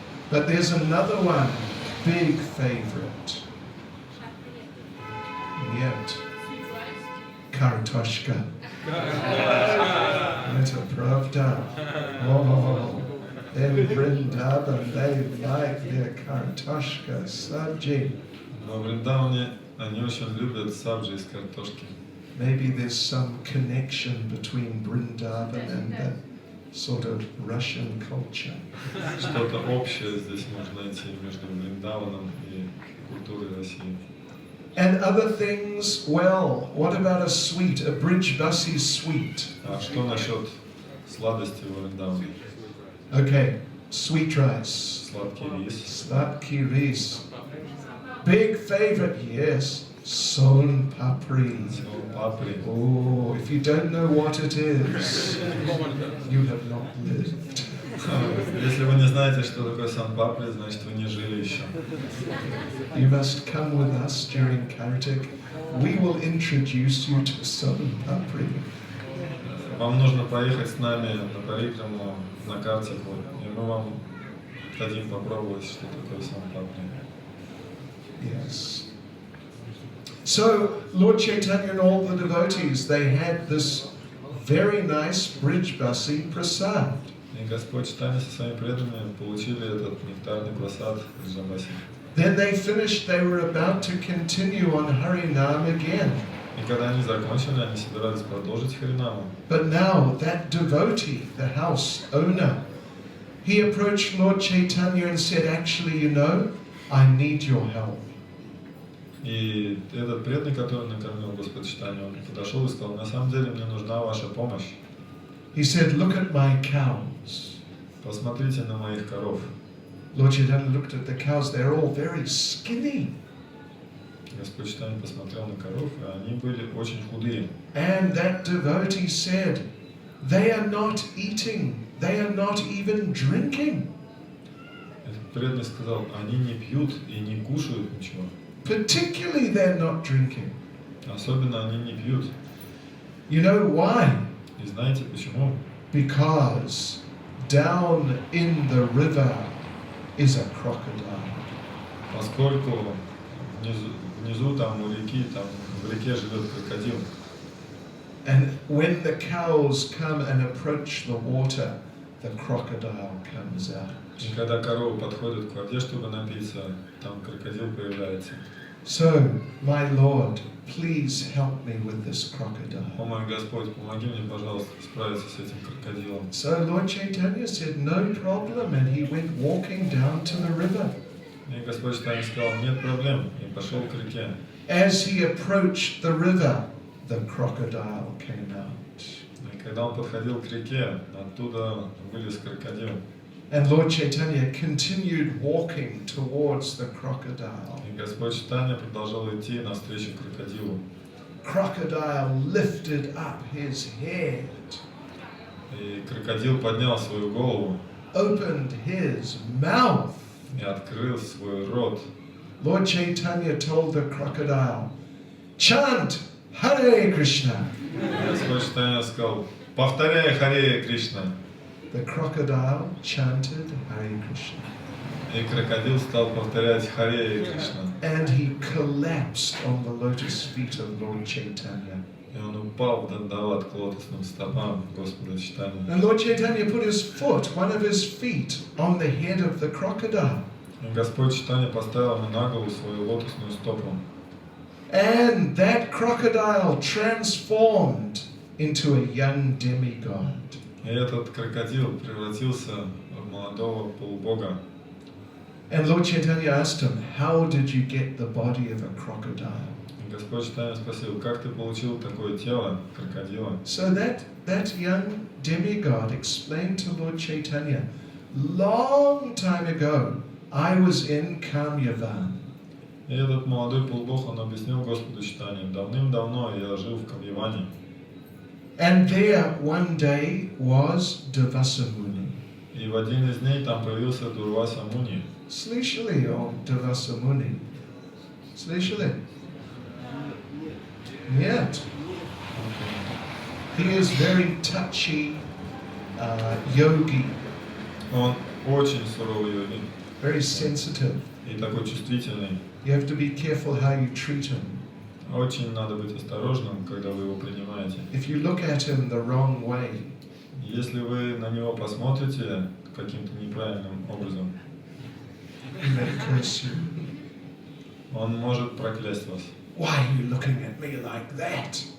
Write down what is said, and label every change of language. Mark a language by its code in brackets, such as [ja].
[en] But there's another one, big favorite. Yet. Kartoshka. [ru] Это правда. [en] Oh, in Vrindavan, they like their kartoshka sabji. [ru] Во Вриндаване они очень любят сабджи из картошки. [en] Maybe there's some connection between Vrindavan and that sort of Russian culture. [ru] Что-то общее здесь можно найти между Вриндаваном и культурой России. [en] And other things, well, what about a sweet, a Brijbasi sweet? [ru] А что насчет сладости во Вриндаване? [en] Okay, sweet rice. [ru] Сладкий рис. Sladki ris. [en] Big favorite, yes, son papri. [ru] Папри. [en] Oh, if you don't know what it is, you have not lived. [ru] Если вы не знаете, что такое сан-папри, значит вы не жили еще. [en] You must come with us during Kartik. We will introduce you to son papri. [ru] Вам нужно поехать с нами на парикраму, на Картику, и мы вам дадим попробовать, что такое сан-папри. [en] Yes. So, Lord Chaitanya and all the devotees, they had this very nice Brijbasi prasad. [ru] И Господь Чайтанья со своими преданными получили этот нектарный просад из Бриджабаси. [en] Then they finished, they were about to continue on Harinam again. [ru] И когда они закончили, они собирались продолжить Харинаму. [en] But now that devotee, the house owner, he approached Lord Chaitanya and said, actually, you know, I need your help. [ru] И этот преданный, который накормил Господь Чайтанью, он подошел и сказал, на самом деле мне нужна ваша помощь. [en] He said, look at my cows. [ru] Посмотрите на моих коров. [en] Lord Chaitanya looked at the cows, they're all very skinny. [ru] Господь Чайтанья посмотрел на коров, и они были очень худые. [en] And that devotee said, they are not eating, they are not even drinking. [ru] Этот преданный сказал, они не пьют и не кушают ничего. [en] Particularly they're not drinking. [ru] Особенно они не пьют. [en] You know why? [ru] И знаете почему? [en] Because down in the river is a crocodile. [ru] Поскольку внизу там у реки, там в реке живет крокодил. [en] And when the cows come and approach the water, the crocodile comes out. [ru] И когда коровы подходят к воде, чтобы напиться, там крокодил появляется. [en] So, my Lord, please help me with this crocodile. [ru] О мой Господь, помоги мне, пожалуйста, справиться с этим крокодилом. [en] So Lord Chaitanya said, no problem, and he went walking down to the river. [ru] И Господь Чайтанья сказал, нет проблем, и пошел к реке. [en] As he approached the river, the crocodile came out. [ru] И когда он подходил к реке, оттуда вылез крокодил. [en] And Lord Chaitanya continued walking towards the crocodile. [ru] И Господь Чайтанья продолжал идти навстречу крокодилу. [en] Crocodile lifted up his head, [ru] И крокодил поднял свою голову [en] opened his mouth. [ru] и открыл свой рот. [en] Lord Chaitanya told the crocodile, chant Hare Krishna. [ru] Господь Чайтанья сказал, повторяй Харе Кришна. [en] The crocodile chanted Hare Krishna. [ru] И крокодил стал повторять Харе Кришна. [en] And he collapsed on the lotus feet of Lord Chaitanya. [ru] И он упал в дандават к лотосным стопам Господа Чайтаньи. [en] And Lord Chaitanya put his foot, one of his feet, on the head of the crocodile. [ru] И Господь Чайтанья поставил ему на голову свою лотосную стопу. [en] And that crocodile transformed into a young demigod. [ru] И этот крокодил превратился в молодого полубога. [en] And Lord Chaitanya asked him, how did you get the body of a crocodile? [ru] И Господь Чайтанья спросил, как ты получил такое тело крокодила? [en] So that young demigod explained to Lord Chaitanya, long time ago, I was in Kamyavan. [ru] И этот молодой полубог, он объяснил Господу Чайтанье, давным-давно я жил в Камьяване. [en] And there one day was Devasamuni. [ru] И в один из дней там появился Дурваса Муни. Слышали о Devasamuni? Слышали? Нет. [en] He is very touchy yogi, [ru] Он очень суровый йоги [en] very sensitive. [ru] и такой чувствительный. [en] You have to be careful how you treat him. [ru] Очень надо быть осторожным, когда вы его принимаете. [en] If you look at him the wrong way, [ru] Если вы на него посмотрите каким-то неправильным образом, [en] he may curse you. [ru] он может проклясть вас. [en] Why are you looking at me like that?